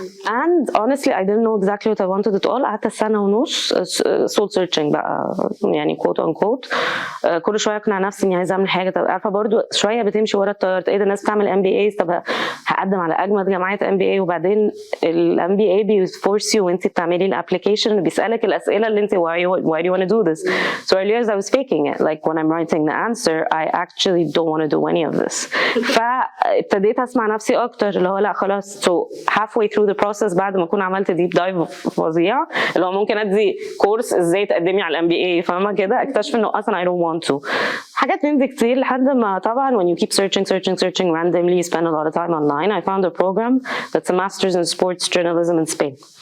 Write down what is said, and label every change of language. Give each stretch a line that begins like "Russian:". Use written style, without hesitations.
English: and honestly I didn't know exactly what I wanted at all.
Arabic: قعدت سنة ونص
English: soul searching
Arabic: بقى يعني
English: quote unquote.
Arabic: كل شوية أقنع نفسي إني عايزة أعمل حاجة. طب عارفة برضو شوية بتمشي ورا التيار، إيه ده الناس بتعمل MBAs، طب هقدم على أجمد جامعات MBA، وبعدين ال MBA
English: بيفورس يو
Arabic: وأنت بتعملي الابلكيشن بيسألك الأسئلة اللي أنت
English: why do you want to do this. So I realized I was faking it. Like when I'm writing the answer I actually don't want to do any of this.
Arabic: فابتديت أسمع نفسي أكتر اللي هو لا خلاص.
English: So halfway through the process
Arabic: بعد ما أكون عملت deep dive فظيع اللي هو ممكن أدي كورس إزاي تقدمي على MBA فاهمة كده، اكتشف إنه أصلا
English: I don't want to.
Arabic: حاجات من دي كتير لحد ما طبعا
English: when you keep searching randomly, you spend a lot of time online. I found a program that's a master's in sports journalism in Spain.